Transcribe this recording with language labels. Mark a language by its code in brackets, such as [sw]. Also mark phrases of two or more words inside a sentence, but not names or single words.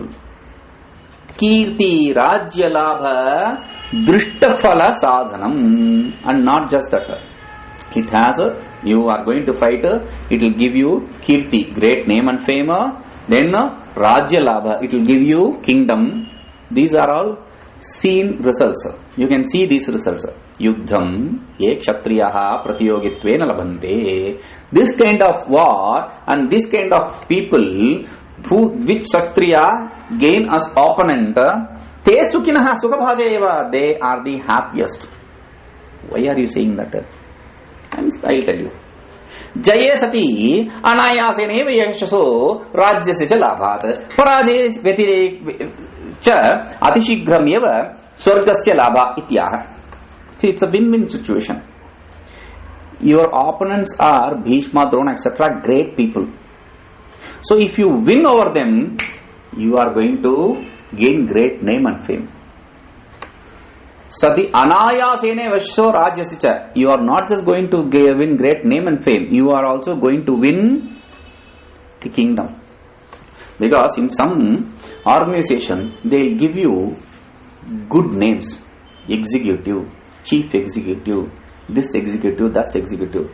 [sa] कीर्ति राज्य लाभ दृष्टफल साधनम्. [en] And not just that. It has you are going to fight, it will give you Kirti, great name and fame. Then [sa] राज्य लाभ, [en] it will give you kingdom. These are all seen results. You can see these results. [sa] युद्धं ये क्षत्रियाः प्रतियोगित्वेन लभन्ते. [en] This kind of war and this kind of people which kshatriya gain as opponent, [sa] ते सुखिनः सुखभाजेव. [en] They are the happiest. Why are you saying that? I'll tell you. [sa] जये सति अनायासेन यशसो राज्यस्य च लाभात् पराजये व्यतिरेक च अतिशीघ्रमेव स्वर्गस्य लाभ इत्याह. [en] See, it's a win-win situation. Your opponents are Bhishma, Drona, etc. great people. So if you win over them, you are going to gain great name and fame. [sa] सति अनायासेन वशो राज्यस्य. [en] You are not just going to win great name and fame, you are also going to win the kingdom. Because in some organization, they will give you good names. Executive, chief executive, this executive, that executive.